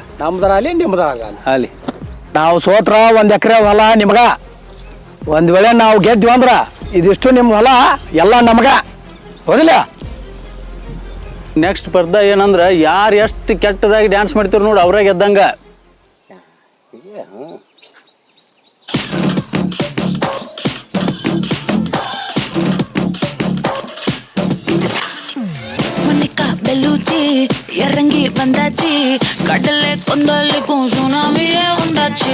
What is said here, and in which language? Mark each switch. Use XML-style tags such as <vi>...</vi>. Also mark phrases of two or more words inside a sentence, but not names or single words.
<kn>ನಮ್ದರ ಅಲ್ಲಿ ನಿಮ್ದರ ಅಲ್ಲಿ ನಾವು ಸೋತ್ರ 1 ಎಕರೆ ಹೊಲ ನಿಮ್ಗೆ. ಒಂದು ವೇಳೆ ನಾವು ಗೆದ್ವಿ ಅಂದ್ರೆ ಇದಿಷ್ಟು ನಿಮ್ಮ ಹೊಲ ಎಲ್ಲ ನಮ್ಗೆ, ಹೌದಿಲ್ಲ? ನೆಕ್ಸ್ಟ್ ಸ್ಪರ್ಧಾ ಏನಂದ್ರೆ ಯಾರು ಎಷ್ಟು ಕೆಟ್ಟದಾಗಿ ಡ್ಯಾನ್ಸ್ ಮಾಡ್ತೀರಿ ನೋಡಿ ಅವ್ರೇ ಗೆದ್ದಂಗ.</kn> <te>మోనికా బెలూచి, యారంగి బందచి, కదలే కొండలికు సునామీ ఉండచి.</te>